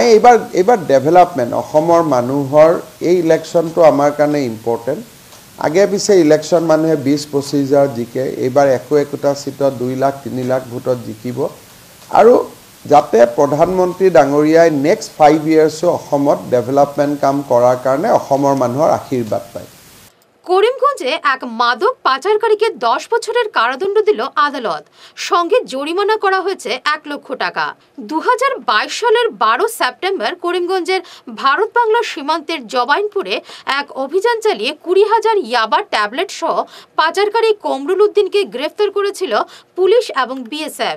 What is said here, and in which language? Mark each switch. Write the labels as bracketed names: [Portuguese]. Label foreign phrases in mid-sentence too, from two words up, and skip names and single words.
[Assamese] এইবাৰ ডেভেলপমেণ্ট অসমৰ মানুহৰ এই ইলেকশ্যনটো আমাৰ কাৰণে ইম্পৰ্টেণ্ট। আগে পিছে ইলেকশ্যন মানুহে 20-25 হাজাৰ জিকে, এইবাৰ একোটা ছিটত 2 লাখ 3 লাখ ভোটত জিকিব। আৰু যাতে প্ৰধানমন্ত্ৰী ডাঙৰীয়াই [English] next 5 years [Assamese] অসমত ডেভেলপমেণ্ট কাম কৰাৰ কাৰণে অসমৰ মানুহৰ আশীৰ্বাদ পায়। [Bangla] করিমগঞ্জে এক মাদক পাচারকারীকে 10 বছরের কারাদণ্ড দিল আদালত। সঙ্গে জরিমানা করা হয়েছে 1 লক্ষ টাকা। 2022 সালের 12 সেপ্টেম্বর করিমগঞ্জের ভারত বাংলা সীমান্তের জবাইনপুরে এক অভিযান চালিয়ে 20,000 ইয়াবা ট্যাবলেট সহ পাচারকারী কমরুল উদ্দিনকে গ্রেফতার করেছিল পুলিশ এবং বিএসএফ।